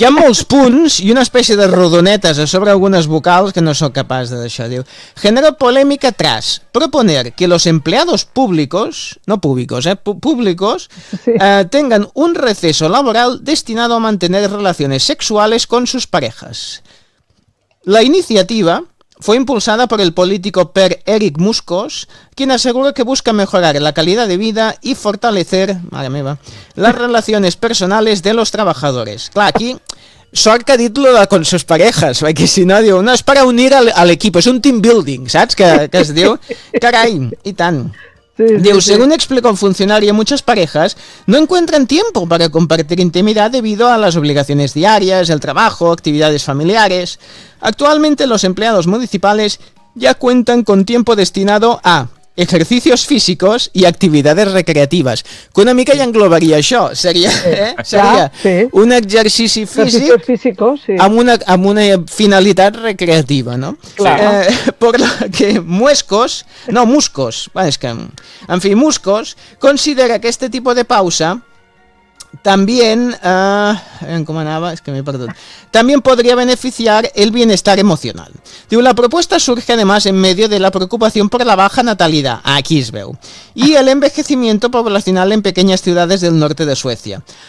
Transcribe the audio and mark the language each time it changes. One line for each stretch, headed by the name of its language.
Catalan: Hi ha molts punts i una espècie de rodonetes a sobre algunes vocals que no sóc capaç de deixar, diu.
Spanish: Genera polèmica tras proponer que los empleados públicos, no públicos, públicos, tengan un receso laboral destinado a mantener relaciones sexuales con sus parejas. La iniciativa... Fue impulsada por el político Per Erik Muskos, quien aseguró que busca mejorar la calidad de vida y fortalecer, madre mía, las relaciones personales de los trabajadores. Claro, aquí,
Catalan: sort que ha dit lo de
Spanish: con sus parejas, porque si no, digo, no, es para unir al equipo, es un team building, ¿saps?
Catalan: Que es diu, caray, y tan. Sí, diu, sí, sí.
Spanish: Según explicó un funcionario, muchas parejas no encuentran tiempo para compartir intimidad debido a las obligaciones diarias, el trabajo, actividades familiares. Actualmente los empleados municipales ya cuentan con tiempo destinado a ejercicios físicos y actividades recreativas.
Catalan: Que una mica ya englobaría això. Seria, seria un exercici físic amb una finalitat recreativa, no?
Spanish: Por lo que Muskos, bueno, es que, en fi, Muskos considera que este tipo de pausa también, ¿cómo anaba? Es que me he perdido. También podría beneficiar el bienestar emocional. Digo, la propuesta surge además en medio de la preocupación por la baja natalidad, aquí es veo, y el envejecimiento poblacional en pequeñas ciudades del norte de Suecia.